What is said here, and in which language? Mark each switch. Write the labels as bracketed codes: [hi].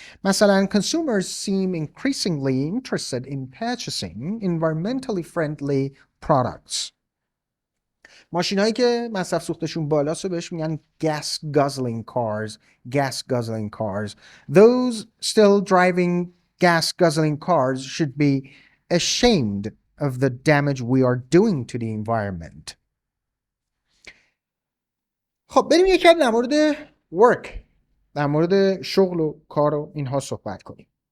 [fa] مثلا [en] consumers seem increasingly interested in purchasing environmentally friendly products. [fa] ماشین هایی که مصرف سوختشون بالاست رو بهش میگن [en] gas guzzling cars. Those still driving gas guzzling cars should be ashamed of the damage we are doing to the environment. [fa] خب بریم یک کم در مورد work، در مورد شغل و کار و اینها صحبت کنیم.